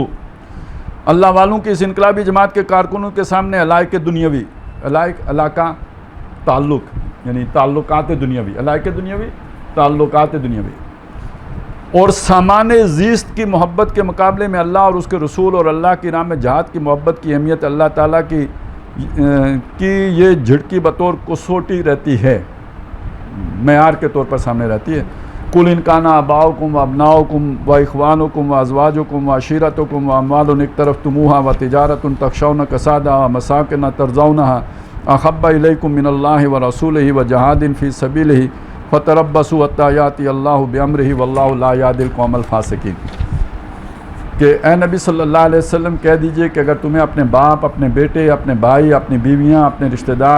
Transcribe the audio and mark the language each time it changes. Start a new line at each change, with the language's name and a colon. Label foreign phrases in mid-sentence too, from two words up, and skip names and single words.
Urdu: اللہ والوں کی اس انقلابی جماعت کے کارکنوں کے سامنے علائق دنیاوی، علاقہ تعلق یعنی تعلقات دنیاوی، علائق دنیاوی تعلقات دنیاوی اور سامان زیست کی محبت کے مقابلے میں اللہ اور اس کے رسول اور اللہ کی راہ میں جہاد کی محبت کی اہمیت اللہ تعالیٰ کی یہ جھٹکی بطور کسوٹی رہتی ہے، معیار کے طور پر سامنے رہتی ہے۔
Arabic: قل ان کان آباؤکم و ابناؤکم و اخوانکم و ازواجکم و عشیرتکم و اموال اقترفتموها و تجارت تخشون کسادها و مساکن ترضونها احب الیکم من اللہ و رسولہ و جہاد فی سبیلہ فتربصوا حتی یاتی اللہ بامرہ واللہ لا یہدی القوم الفاسقین،
Urdu: کہ اے نبی
Arabic: صلی اللہ علیہ وسلم
Urdu: کہہ دیجئے کہ اگر تمہیں اپنے باپ، اپنے بیٹے، اپنے بھائی، اپنی بیویاں، اپنے رشتہ دار،